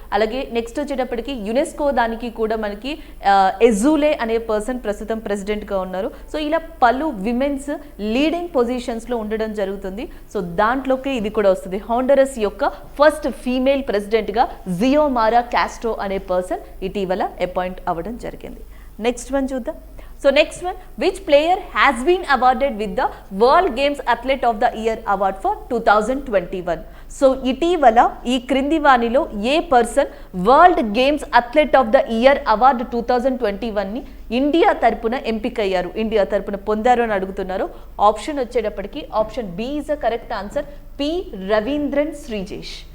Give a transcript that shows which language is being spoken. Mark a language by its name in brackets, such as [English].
[Telugu] అలాగే నెక్స్ట్ వచ్చేటప్పటికి యునెస్కో దానికి కూడా మనకి ఎజూలే అనే పర్సన్ ప్రస్తుతం ప్రెసిడెంట్గా ఉన్నారు. సో ఇలా పలు విమెన్స్ లీడింగ్ పొజిషన్స్లో ఉండడం జరుగుతుంది. సో దాంట్లోకి ఇది కూడా వస్తుంది. హోండరస్ యొక్క ఫస్ట్ ఫీమేల్ ప్రెసిడెంట్గా జియోమారా కాస్ట్రో అనే పర్సన్ ఇటీవల అపాయింట్ అవ్వడం జరిగింది. నెక్స్ట్ వన్ చూద్దాం. [English] So next one, which player has been awarded with the World Games Athlete of the Year award for 2021? [Telugu] So ఇటీవల ఈ క్రింది వాణిలో ఏ person world games athlete of the year award 2021ని India తరపున ఎంపికయ్యారు, India తరపున పొందారు అని అడుగుతున్నారు. ఆప్షన్ వచ్చేటప్పటికి [English] option B is a correct answer, [Telugu] P Ravindran Sreejesh.